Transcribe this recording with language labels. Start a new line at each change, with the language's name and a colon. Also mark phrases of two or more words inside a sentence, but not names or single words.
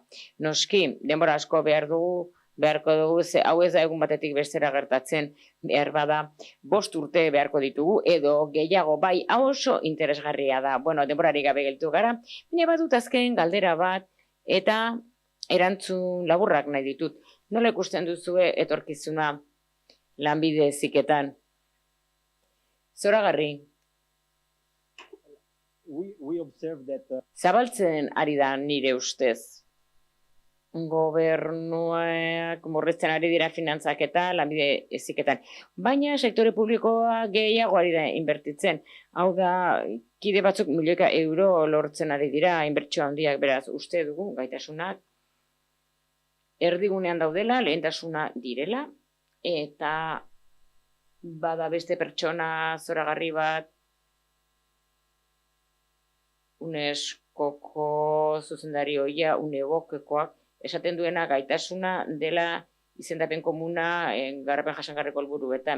Basque: Noski, denbora asko beharko dugu, ze hau ez da egun batetik bestera gertatzen, behar bada 5 urte beharko ditugu, edo gehiago bai, hau oso interesgarria da. Bueno, denborari gabe geltu gara, baina badut azken galdera bat, eta erantzun laburrak nahi ditut. Nola ikusten duzue etorkizuna lanbide heziketan? Zoragarri.
English: We observe that
Basque: zabaltzen ari da nire ustez. Gobernuak murrizten ari dira finantzak eta lanbide heziketan. Baina sektore publikoa gehiago ari da inbertitzen. Hau da, kide batzuk milioika euro lortzen ari dira, inbertsio handiak, beraz uste dugu gaitasunak erdigunean daudela, lehentasuna direla, eta bada beste pertsona zoragarri bat UNESCOko zuzendari hoia, UNEBOKekoak, esaten duena gaitasuna dela izendapen komuna garapen jasangarriko helburuetan.